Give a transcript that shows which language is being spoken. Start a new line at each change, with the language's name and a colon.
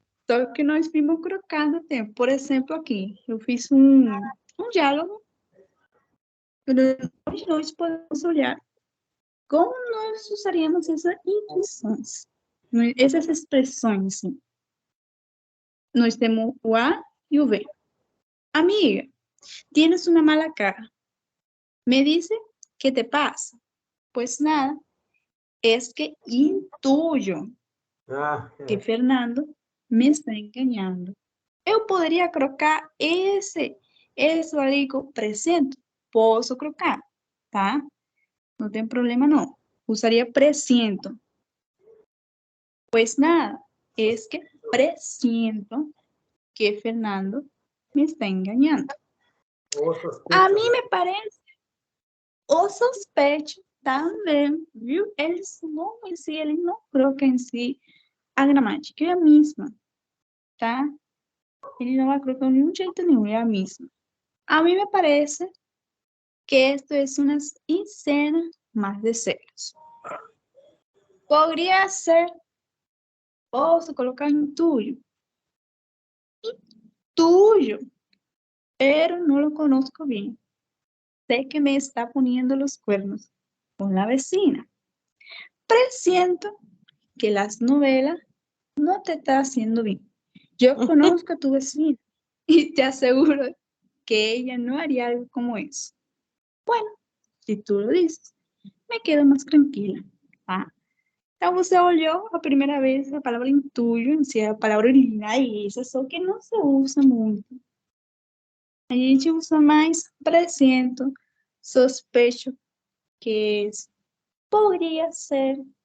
Portuguese: Só que nós vimos colocar no tempo. Por exemplo, aqui, eu fiz um diálogo. Hoje nós podemos olhar como nós usaríamos essas intuições, essas expressões. Assim. Nós temos o A e o V.
Spanish: Amiga, tienes una mala cara. Me dice, ¿qué te pasa? Pues nada, es que intuyo que Fernando me está engañando.
Portuguese: Eu poderia colocar isso ali com presente. Posso colocar, tá? Não tem problema, não. Usaria presiento.
Spanish: Pues nada, es que presiento que Fernando me está engañando.
Portuguese: A mim me parece, o sospecho também, viu? Eles não colocam em si a gramática, é a mesma, tá? Ele não vai colocar de um jeito nenhum, é a mesma.
Spanish: A mí me parece que esto es una escena más de celos. Podría ser,
Portuguese: posso colocar
Spanish: intuyo, pero no lo conozco bien. Sé que me está poniendo los cuernos con la vecina. Presiento que las novelas no te está haciendo bien. Yo conozco a tu vecina y te aseguro que ella no haría algo como eso. Bueno, se tu lo dices, me quedo mais tranquila, tá?
Portuguese: Então, você olhou a primeira vez a palavra intuyo, em si, a palavra original é essa, só que não se usa muito. A gente usa mais presiento, sospecho, que poderia ser.